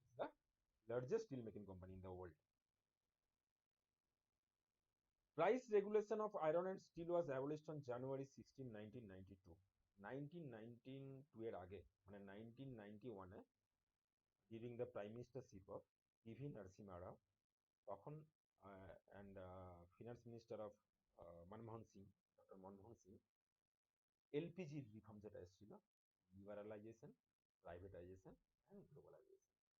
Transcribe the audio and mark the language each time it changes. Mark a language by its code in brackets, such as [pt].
[en] The largest steel making company in the world. Price regulation of iron and steel was abolished on January 16, 1992. [bn] 1992 এর আগে মানে 1991 এ during the prime মিনিস্টারশিপ of PV Narasimha রাও, তখন and finance minister of Manmohan Singh, doctor Manmohan Singh, এলপিজির reform যেটা এসেছিল, liberalisation, privatisation and globalization.